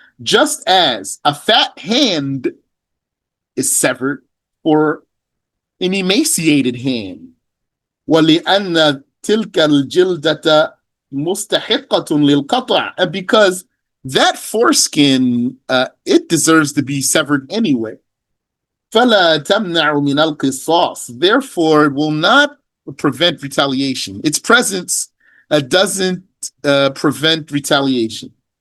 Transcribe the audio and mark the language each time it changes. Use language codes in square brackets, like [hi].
[en] Just as a fat hand is severed for an emaciated hand. [ar] ولأن تلك الجلدة مستحقة للقطع. [en] And because that foreskin, it deserves to be severed anyway. [ar] فلا تمنع من القصاص. [en] Therefore, it will not prevent retaliation. Its presence doesn't prevent retaliation.